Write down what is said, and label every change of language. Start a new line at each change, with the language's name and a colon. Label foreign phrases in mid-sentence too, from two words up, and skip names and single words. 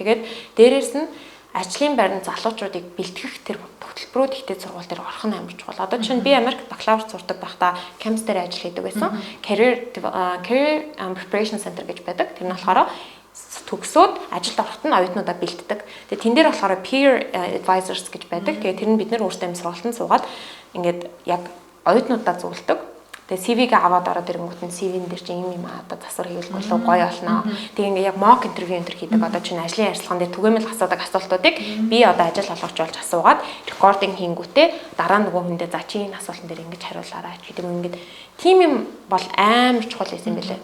Mongolian: Тэгээд дээрээс нь ажлын байранд залуучуудыг бэлтгэх тэр хөтөлбөрүүд ихтэй сургууль дээр орох нь амар чухал. Одоо жишээ нь би Америк бакалавр сурдаг байхдаа кампус дээр ажил хийдэг байсан. Career Preparation Center гэж байдаг. Тэр нь болохоор төгсөөд ажилд ороход нь оюутнуудаа бэлддэг. Тэгээ тэн дээр болохоор
English: peer advisors
Mongolian: гэж байдаг. Тэгээ тэр нь бид нэр өөрсдөө сургалтанд суугаад ингээд яг оюутнуудаа зөвлөдөг. Тэгээ CV-гээ аваад ороод ирэнгүүт нь CV-н дээр чинь юм одоо засвар хийвэл гоё болно. Тэгээ ингээ яг
English: mock interview
Mongolian: хийдэг. Одоо чинь ажлын ярилцлаган дээр түгээмэл асуудаг асуултуудыг би одоо ажил олгогч болж асуугаад рекординг хийнгүүтээ дараа нөгөө хүндээ за чи энэ асуултан дээр ингэж хариулаарай гэдэг ингээд тийм юм бол амар чухал юм байлээ.